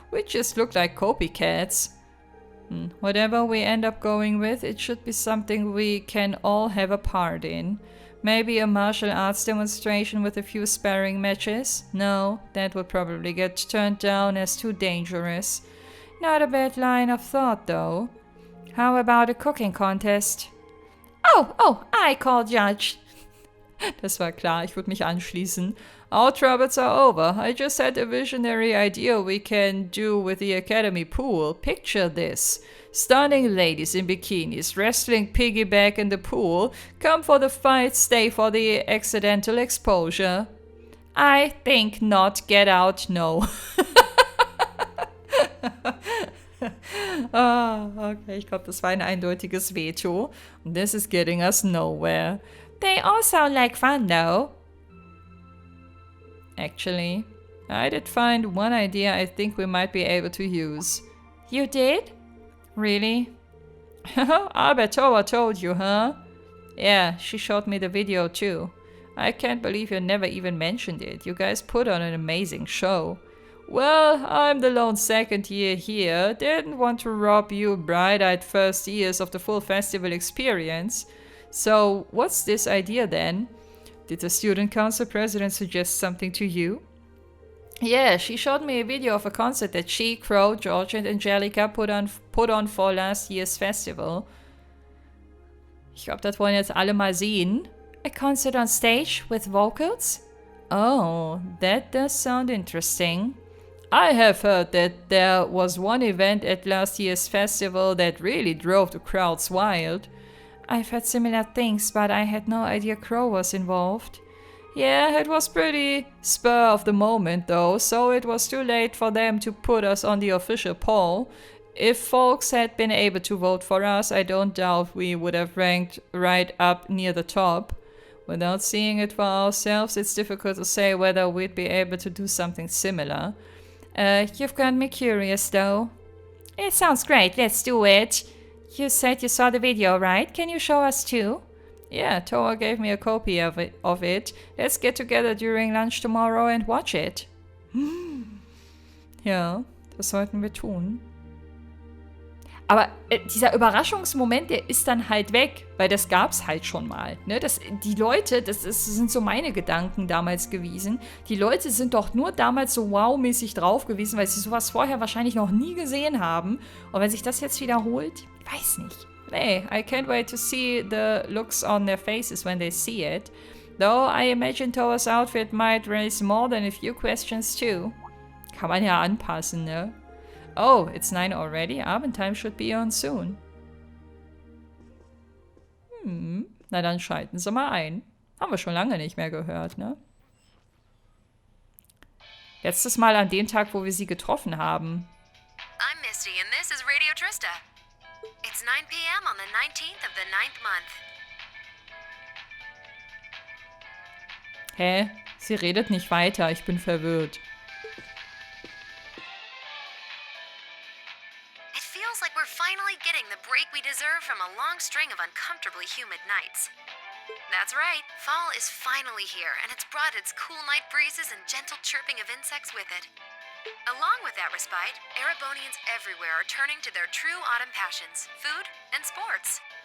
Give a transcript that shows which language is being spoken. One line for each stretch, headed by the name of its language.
English: We just look like copycats. Whatever we end up going with, it should be something we can all have a part in. Maybe a martial arts demonstration with a few sparring matches? No, that would probably get turned down as too dangerous. Not a bad line of thought, though. How about a cooking contest? Oh, I call judge.
German: Das war klar, ich würde mich anschließen.
English: Our troubles are over. I just had a visionary idea we can do with the academy pool. Picture this. Stunning ladies in bikinis, wrestling piggyback in the pool. Come for the fight, stay for the accidental exposure. I think not. Get out, no.
German: Okay, ich glaube, das war ein eindeutiges Veto.
English: This is getting us nowhere. They all sound like fun, though. Actually, I did find one idea I think we might be able to use. You did? Really? I bet Towa told you, huh? Yeah, she showed me the video too. I can't believe you never even mentioned it. You guys put on an amazing show. Well, I'm the lone second year here. Didn't want to rob you bright-eyed first years of the full festival experience. So, what's this idea then? Did the student council president suggest something to you? Yeah, she showed me a video of a concert that she, Crow, George and Angelica put on for last year's festival.
German: Ich glaube, das wollen jetzt alle mal sehen.
English: A concert on stage with vocals? Oh, that does sound interesting. I have heard that there was one event at last year's festival that really drove the crowds wild. I've heard similar things, but I had no idea Crow was involved. Yeah, it was pretty spur of the moment though, so it was too late for them to put us on the official poll. If folks had been able to vote for us, I don't doubt we would have ranked right up near the top. Without seeing it for ourselves, it's difficult to say whether we'd be able to do something similar. You've got me curious though. It sounds great, let's do it. You said you saw the video, right? Can you show us too? Yeah, Towa gave me a copy of it. Let's get together during lunch tomorrow and watch it.
German: Ja, das sollten wir tun. Aber dieser Überraschungsmoment, der ist dann halt weg, weil das gab's halt schon mal. Ne? Die Leute, das sind so meine Gedanken damals gewesen, die Leute sind doch nur damals so wow-mäßig drauf gewesen, weil sie sowas vorher wahrscheinlich noch nie gesehen haben. Und wenn sich das jetzt wiederholt, weiß nicht.
English: Hey, I can't wait to see the looks on their faces when they see it. Though I imagine Towa's outfit might raise more than a few questions too.
German: Kann man ja anpassen, ne?
English: Oh, it's 9 already? Abendtime should be on soon.
German: Na dann schalten Sie mal ein. Haben wir schon lange nicht mehr gehört, ne? Letztes Mal an dem Tag, wo wir sie getroffen haben.
English: I'm Misty and this is Radio Trista. It's 9 p.m. on the 19th of the 9th month. Hä?
German: Sie redet nicht weiter, ich bin verwirrt.
English: It feels like we're finally getting the break we deserve from a a long string of uncomfortably humid nights. That's right, fall is finally here, and it's brought its cool night breezes and gentle chirping of insects with it. Along with that respite, Erebonians everywhere are turning to their true autumn passions, food and sports.